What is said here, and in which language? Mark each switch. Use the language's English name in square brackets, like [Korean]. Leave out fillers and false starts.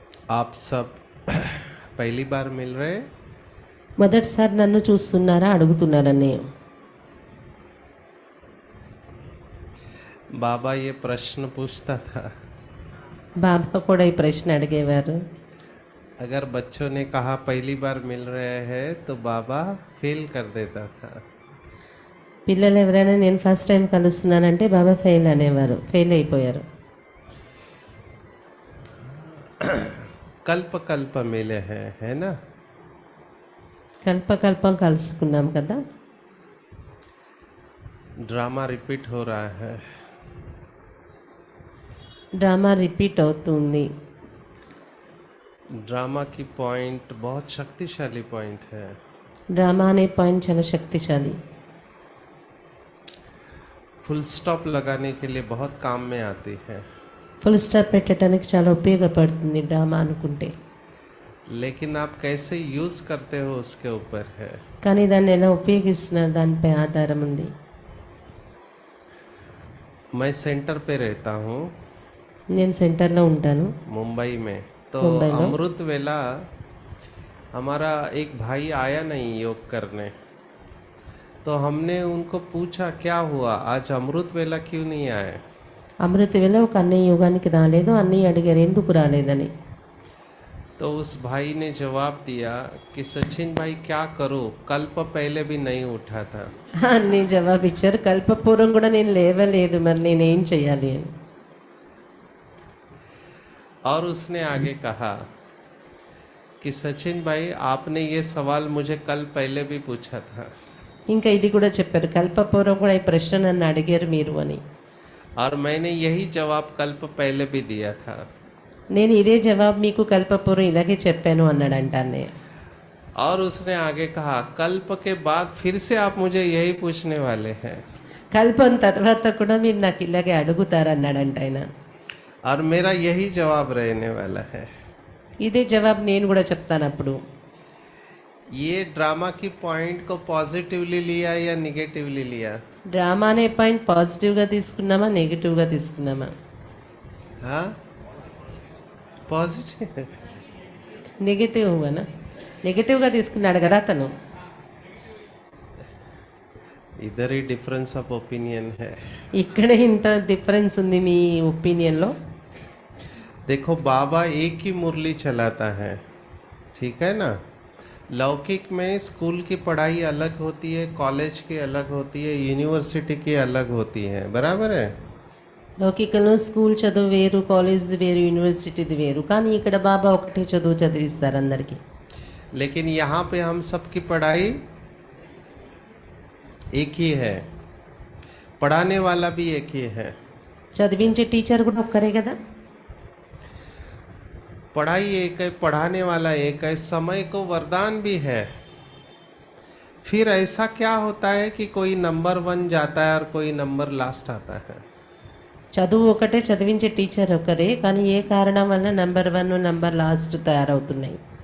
[Hindi] आप सब पहली बार मिल रहे हैं? [Telugu] మొదటిసారి నన్ను చూస్తున్నారా అడుగుతున్నారన్నయ్య. [Hindi] बाबा ये प्रश्न पूछता था, [Telugu] బాబా కూడా ఈ ప్రశ్న అడిగేవారు. [Hindi] अगर बच्चों ने कहा पहली बार मिल रहे हैं तो बाबा फेल कर देता था। [Telugu] పిల్లలు ఎవరైనా నేను ఫస్ట్ టైం కలుస్తున్నానంటే బాబా ఫెయిల్ అనేవారు, ఫెయిల్ అయిపోయారు. [Hindi] कल्प कल्प मिले हैं, है ना? [Telugu] కల్పకల్పం కలుసుకున్నాం కదా. [Hindi] ड्रामा रिपीट हो रहा है। [Telugu] డ్రామా రిపీట్ అవుతుంది. [Hindi] ड्रामा की पॉइंट बहुत शक्तिशाली पॉइंट है। [Telugu] డ్రామా అనే పాయింట్ చాలా శక్తిశాలి. [Hindi] फुल स्टॉप लगाने के लिए बहुत काम में आती है, [Telugu] ఫుల్ స్టాప్ పెట్టడానికి చాలా ఉపయోగపడుతుంది డ్రామా అనుకుంటే. [Hindi] लेकिन आप कैसे यूज करते हो उसके ऊपर है। [Telugu] కానీ దాన్ని ఎలా ఉపయోగిస్తున్నారు దానిపై ఆధారం ఉంది. [Hindi] मैं सेंटर पे रहता हूँ [Telugu] నేను సెంటర్లో ఉంటాను [Hindi] मुंबई में, तो मुंबई में? अमृत वेला हमारा एक भाई आया नहीं योग करने, तो हमने उनको पूछा क्या हुआ आज अमृत वेला क्यों नहीं आए। [Telugu] అమృత వేళ ఒక అన్నయ్య యోగానికి రాలేదు. అన్నయ్య అడిగారు ఎందుకు రాలేదని. [Hindi] तो उस भाई ने जवाब दिया कि सचिन भाई क्या करो, कल्प पहले भी नहीं उठा था। [Telugu] అన్నయ్య జవాబు ఇచ్చారు, కల్పపూర్వం కూడా నేను లేవలేదు, మరి నేనేం చేయాలి అని. [Hindi] और उसने आगे कहा कि सचिन भाई आपने ये सवाल मुझे कल पहले भी पूछा था, [Telugu] ఇంకా ఇది కూడా చెప్పారు, కల్పపూర్వం కూడా ఈ ప్రశ్న నన్ను అడిగారు మీరు అని. [Hindi] और मैंने यही जवाब कल्प पहले भी दिया था। [Telugu] నేను ఇదే జవాబు మీకు కల్పపూర్వం ఇలాగే చెప్పాను అన్నాడంట అన్నయ్య. [Hindi] और उसने आगे कहा कल्प के बाद फिर से आप मुझे यही पूछने वाले हैं, [Telugu] కల్పం తర్వాత కూడా మీరు నాకు ఇలాగే అడుగుతారన్నాడంట ఆయన. [Hindi] और मेरा यही जवाब रहने वाला है। [Telugu] ఇదే జవాబు నేను కూడా చెప్తాను అప్పుడు. [Hindi] ये ड्रामा की पॉइंट को पॉजिटिवली लिया या निगेटिवली लिया? [Telugu] డ్రామా అనే పాయింట్ పాజిటివ్గా తీసుకున్నామా నెగిటివ్గా తీసుకున్నామా? [Hindi] हाँ पॉजिटिव। [Telugu] నెగిటివ్గానా? నెగిటివ్గా తీసుకున్నాడు కదా అతను. [Hindi] इधर ही डिफरेंस ऑफ ओपिनियन है। [Telugu] ఇక్కడే ఇంత డిఫరెన్స్ ఉంది మీ ఒపీనియన్లో. [Hindi] देखो बाबा एक ही मुरली चलाता है, ठीक है ना? लौकिक में स्कूल की पढ़ाई अलग होती है, कॉलेज की अलग होती है, यूनिवर्सिटी की अलग होती है, बराबर है? [Telugu] లౌకికంలో స్కూల్ చదువు వేరు, కాలేజ్ది వేరు, యూనివర్సిటీది వేరు. కానీ ఇక్కడ బాబా ఒకటే చదువు చదివిస్తారు అందరికీ. [Hindi] लेकिन यहाँ पे हम सबकी पढ़ाई एक ही है, पढ़ाने वाला भी एक ही है। [Telugu] చదివించే టీచర్ కూడా ఒక్కరే కదా. [Hindi] पढ़ाई एक है, पढ़ाने वाला एक है, समय को वरदान भी है। फिर ऐसा क्या होता है कि कोई नंबर 1 जाता है और कोई नंबर लास्ट आता है। [Telugu] చదువు ఒకటే, చదివించే టీచర్ ఒకరే, కానీ ఏ కారణం వల్ల నెంబర్ 1 నెంబర్ లాస్ట్ తయారవుతున్నాయి.